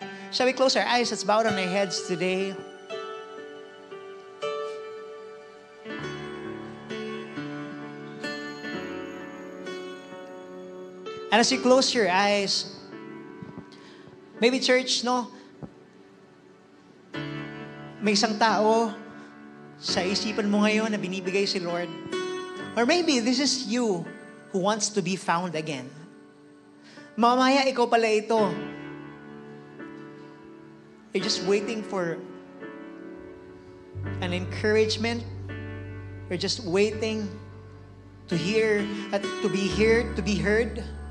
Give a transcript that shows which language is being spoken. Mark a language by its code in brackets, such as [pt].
[en] Shall we close our eyes? Let's bow down our heads today. And as you close your eyes, maybe church, no? [tl] May isang tao sa isipan mo ngayon na binibigay si Lord. [en] Or maybe this is you who wants to be found again. [tl] Mamaya ikaw pala ito. [en] You're just waiting for an encouragement. You're just waiting to hear, to be heard, to be heard.